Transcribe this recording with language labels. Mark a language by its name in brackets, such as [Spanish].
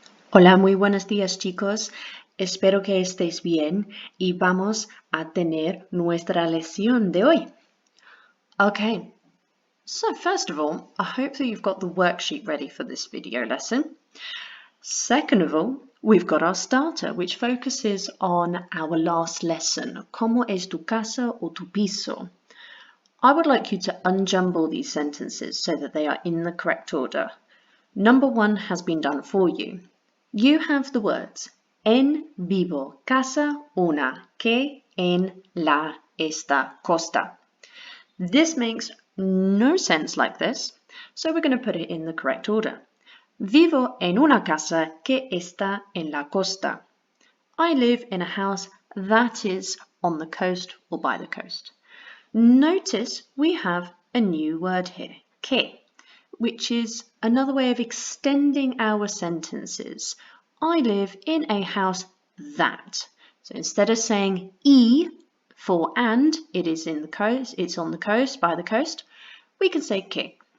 [Spanish] Hola, muy buenos días chicos. Espero que estéis bien y vamos a tener nuestra lección de hoy. [English] Okay, so first of all, I hope that you've got the worksheet ready for this video lesson. Second of all, we've got our starter, which focuses on our last lesson, [Spanish] ¿Cómo es tu casa o tu piso? [English] I would like you to unjumble these sentences so that they are in the correct order. Number 1 has been done for you. You have the words [Spanish] en vivo casa una que en la esta costa. [English] This makes no sense like this, so we're going to put it in the correct order. [Spanish] Vivo en una casa que está en la costa. [English] I live in a house that is on the coast or by the coast. Notice we have a new word here, que, which is another way of extending our sentences. I live in a house that. So instead of saying e for and, it is in the coast, it's on the coast, by the coast, we can say que.